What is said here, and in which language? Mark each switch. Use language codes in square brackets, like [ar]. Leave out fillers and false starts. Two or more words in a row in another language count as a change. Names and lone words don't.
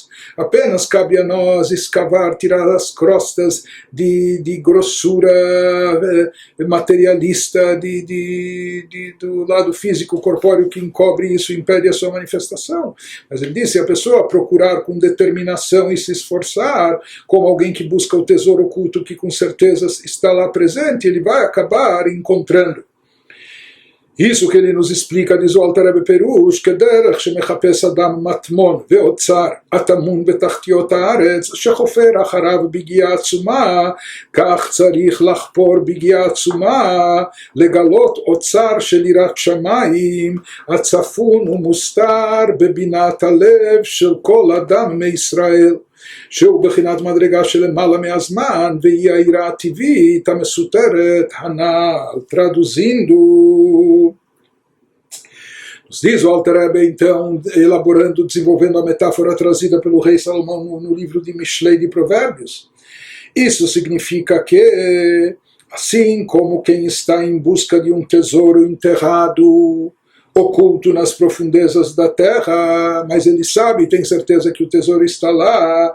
[pt] Apenas cabe a nós escavar, tirar as crostas de grossura materialista do lado físico, corpóreo que encobre isso, impede a sua manifestação. Mas ele disse, a pessoa procurar com determinação e se esforçar, como alguém que busca o tesouro oculto que com certeza está lá presente, ele vai acabar encontrando. Isso que ele nos explica, diz o Alter Rebbe Perush, que [he] דרך שמחפש אדם מטמון ואוצר הטמון בתחתיות הארץ שחופר אחריו ביגיעה עצומה כך צריך לחפור ביגיעה עצומה לגלות אוצר של יראת שמים הצפון ומוסתר בבחינת הלב של כל אדם מישראל שהוא בחינת מדרגה שלמעלה מהזמן והיא העירה הטבעית המסותרת הנ"ל. [pt] Traduzindo, nos diz o Alter Rebbe, então, elaborando, desenvolvendo a metáfora trazida pelo rei Salomão no livro de Mishlei de Provérbios. Isso significa que, assim como quem está em busca de um tesouro enterrado, oculto nas profundezas da terra, mas ele sabe e tem certeza que o tesouro está lá.